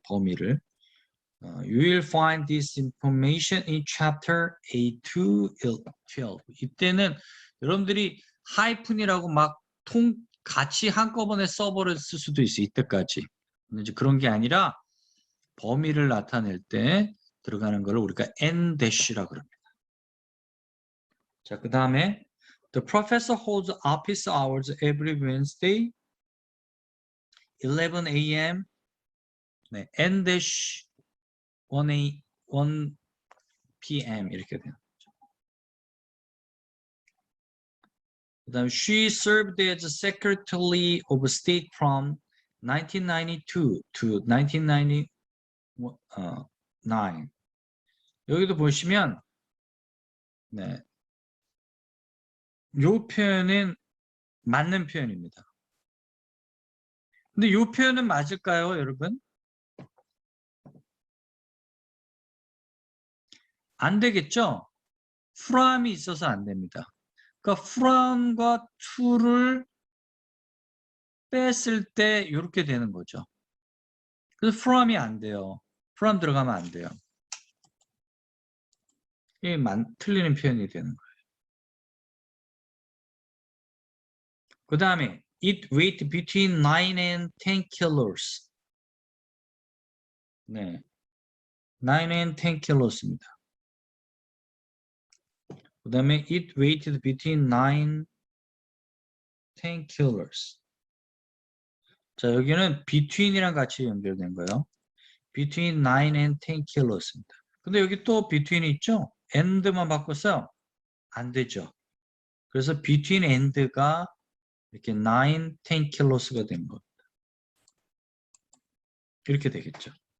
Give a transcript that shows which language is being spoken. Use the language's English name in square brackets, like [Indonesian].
[Korean] 범위를. [English] You will find this information in chapter A2-12. [Korean] 이때는 여러분들이 하이픈이라고 같이 한꺼번에 서버를 쓸 수도 있어요. 이때까지. 근데 이제 그런 게 아니라 범위를 나타낼 때 들어가는 걸 우리가 n-라고 합니다. 자, 그 다음에 [English] The professor holds office hours every Wednesday [Korean] 11 a.m. 네, n-1 p.m. 이렇게 돼요. 그다음 [English] she served as Secretary of State from 1992 to 1999. [Korean] 여기도 보시면 네, 요 표현은 맞는 표현입니다. 근데 요 표현은 맞을까요, 여러분? 안 되겠죠? from이 있어서 안 됩니다. 그러니까 from과 to를 뺐을 때 이렇게 되는 거죠. 그래서 from이 안 돼요. from 들어가면 안 돼요. 이게 틀리는 표현이 되는 거예요. 그 다음에 [English] it weighed between 9 and 10 kilos. [Korean] 네, [English] 9 and 10 kilos입니다. [Korean] 그 다음에 [English] it weighed between 9 10 kilos. [Korean] 자, 여기는 between이랑 같이 연결된 거예요. [English] between 9 and 10 kilos입니다. [Korean] 근데 여기 또 between이 있죠? and만 바꿔서 안 되죠. 그래서 between and가 이렇게 9, 10 kilos가 된 겁니다. 이렇게 되겠죠.